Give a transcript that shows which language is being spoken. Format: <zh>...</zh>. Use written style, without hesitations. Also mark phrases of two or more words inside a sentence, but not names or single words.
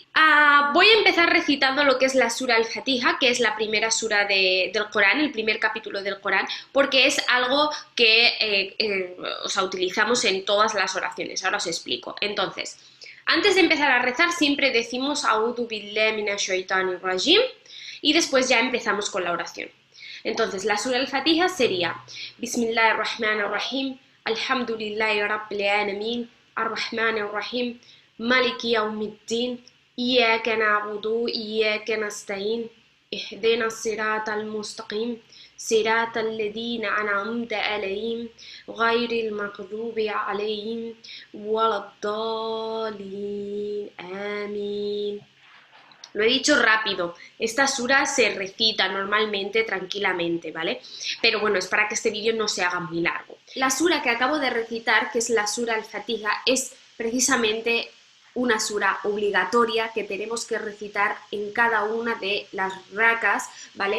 <es>Voy a empezar recitando lo que es la sura al-Fatiha, que es la primera sura del Corán, el primer capítulo del Corán, porque es algo que utilizamos en todas las oraciones. Ahora os explico. Entonces, antes de empezar a rezar siempre decimos</es> <ar>أعوذ بالله من الشيطان الرجيم</ar> <es>y después ya empezamos con la oración. Entonces, la sura al-Fatiha sería</es> <ar>بسم الله الرحمن الرحيم، الحمد لله رب العالمين، الرحمن الرحيم، مالك يوم الدين، إياك نعبد وإياك نستعين، اهدنا الصراط المستقيم، صراط الذين أنعمت عليهم، غير المغضوب عليهم ولا الضالين.</ar> <es>Amin. Lo he dicho rápido, esta sura se recita normalmente, tranquilamente, ¿vale? Pero bueno, es para que este vídeo no se haga muy largo. La sura que acabo de recitar, que es la sura al-Fatiha, es precisamente una sura obligatoria que tenemos que recitar en cada una de las rakas, ¿vale?</es>